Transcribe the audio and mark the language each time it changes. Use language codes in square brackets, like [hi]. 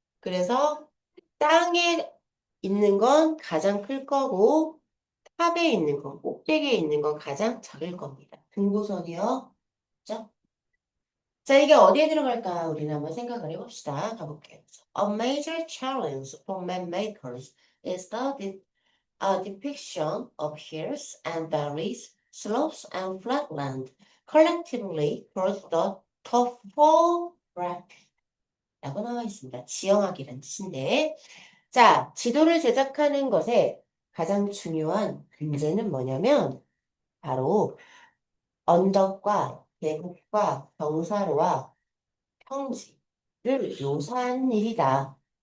[ko] 그래서 땅에 있는 건 가장 클 거고, 탑에 있는 건, 꼭대기에 있는 건 가장 작을 겁니다. 등고선이요. 그죠? 자, 이게 어디에 들어갈까? 우리는 한번 생각을 해봅시다. 가볼게요. [en] A major challenge for map makers is a depiction of hills and valleys, slopes and flatland, collectively towards the topography. [ko] 라고 나와 있습니다. 지형학이라는 뜻인데. 자, 지도를 제작하는 것에 가장 중요한 문제는 뭐냐면, 바로 언덕과 계곡과 경사로와 평지를 묘사하는 일이다.